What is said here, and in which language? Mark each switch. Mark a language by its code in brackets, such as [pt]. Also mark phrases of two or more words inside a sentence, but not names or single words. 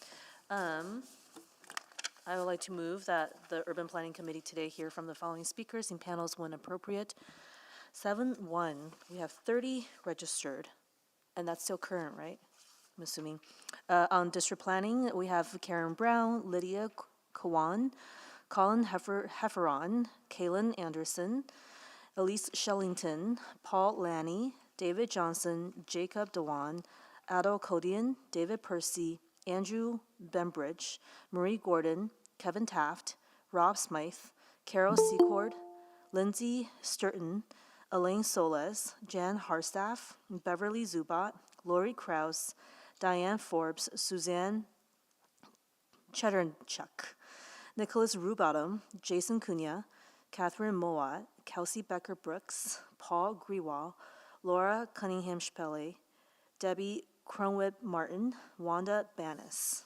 [en] I would like to move that the Urban Planning Committee today hear from the following speakers in panels when appropriate. 7-1, we have 30 registered, and that's still current, right? I'm assuming. On district planning, we have Karen Brown, Lydia Kawan, Colin Hefferon, Kaylin Anderson, Elise Shellington, Paul Lanny, David Johnson, Jacob Dewan, Adol Kodian, David Percy, Andrew Bembridge, Marie Gordon, Kevin Taft, Rob Smythe, Carol Secord, Lindsay Sturton, Elaine Soles, Jan Harstaff, Beverly Zubat, Lori Krause, Diane Forbes, Suzanne Cheddarchuk, Nicholas Rubottom, Jason Cunha, Catherine Mowat, Kelsey Becker Brooks, Paul Grewal, Laura Cunningham Spele, Debbie Cronwyd Martin, Wanda Banis.